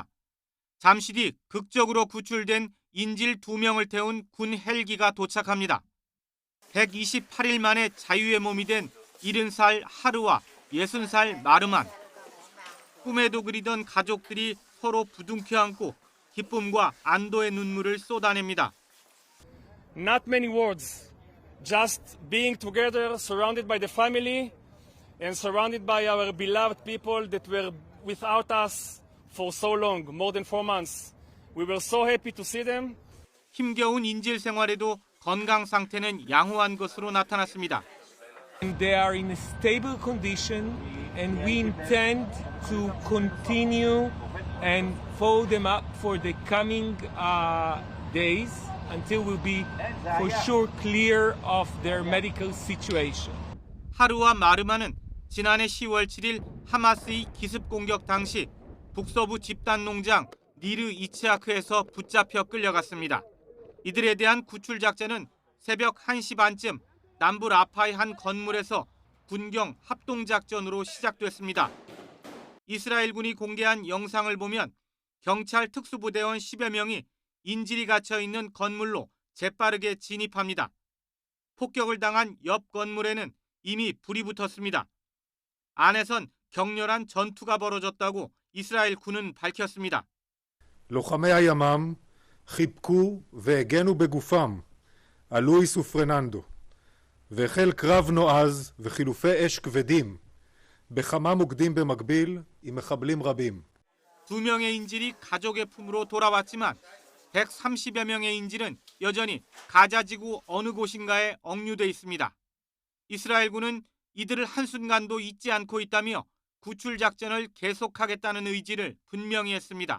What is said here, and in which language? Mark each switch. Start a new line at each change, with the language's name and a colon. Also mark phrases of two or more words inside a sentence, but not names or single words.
Korean: 잠시 뒤 극적으로 구출된 인질 2명을 태운 군 헬기가 도착합니다. 128일 만에 자유의 몸이 된 70살 하루와 60살 마르만. 꿈에도 그리던 가족들이 서로 부둥켜 안고 기쁨과 안도의 눈물을 쏟아냅니다.
English: Not many words, just being together, surrounded by the family and surrounded by our beloved people that were without us for so long, more than 4 months. We were so happy to see them.
Korean: 힘겨운 인질 생활에도 건강 상태는 양호한 것으로 나타났습니다.
English: They are in a stable condition and we intend to continue and follow them up for the coming days until we'll be for sure clear of their medical situation.
Korean: 하루와 마르마는 지난해 10월 7일 하마스의 기습 공격 당시 북서부 집단 농장 니르 이츠하크에서 붙잡혀 끌려갔습니다. 이들에 대한 구출 작전은 새벽 1시 반쯤 남부 라파의 한 건물에서 군경 합동작전으로 시작됐습니다. 이스라엘군이 공개한 영상을 보면 경찰 특수부대원 10여 명이 인질이 갇혀있는 건물로 재빠르게 진입합니다. 폭격을 당한 옆 건물에는 이미 불이 붙었습니다. 안에선 격렬한 전투가 벌어졌다고 이스라엘 군은 밝혔습니다.
Hebrew: לוחמי הימ"מ חיבקו והגנו בגופם על לואיס ופרננדו והחל קרב נועז וחילופי אש כבדים בכמה מוקדים במקביל עם מחבלים רבים.
Korean: 2명의 인질이 가족의 품으로 돌아왔지만 130여 명의 인질은 여전히 가자지구 어느 곳인가에 억류돼 있습니다. 이스라엘군은 이들을 한순간도 잊지 않고 있다며 구출 작전을 계속하겠다는 의지를 분명히 했습니다.